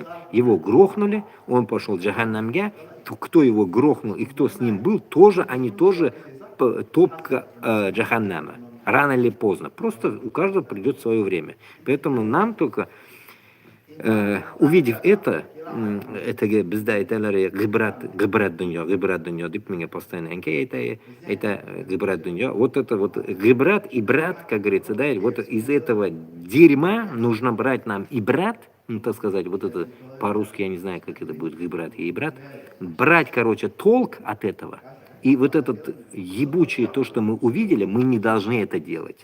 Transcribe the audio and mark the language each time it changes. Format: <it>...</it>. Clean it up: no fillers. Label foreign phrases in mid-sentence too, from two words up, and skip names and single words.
<ru>Его грохнули, он пошел в Джаханнамге, кто его грохнул и кто с ним был, тоже, они тоже топка Джаханнама. Рано или поздно. Просто у каждого придет свое время. Поэтому нам только, увидев это</ru> <uz>bizda aytadilar g'ibrat dunyo deb menga</uz> <ru>постоянно это</ru> <uz>g'ibrat dunyo.</uz> <ru>Вот это вот гибрат и брат, как говорится, да, вот из этого дерьма нужно брать нам и брат, ну, так сказать, вот это по-русски, я не знаю, как это будет, гибрат и брат, брать, короче, толк от этого. И вот этот ебучий, то, что мы увидели, мы не должны это делать.</ru>